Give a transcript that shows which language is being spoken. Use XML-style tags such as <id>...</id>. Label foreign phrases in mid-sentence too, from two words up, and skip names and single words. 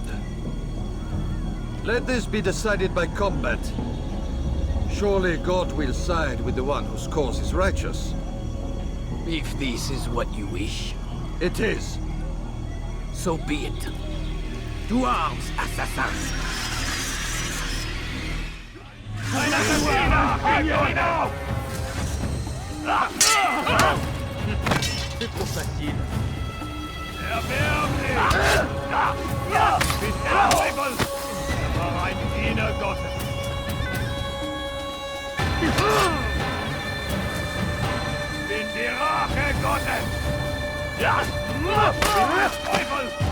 <en>Let this be decided by combat. Surely God will side with the one whose cause is righteous. If this is what you wish. It is. So be it. To arms, assassins!</en> <fr>C'est trop facile.</fr> <de>War ein Diener Gottes. Bin die Rache Gottes. Ja! Teufel!</de>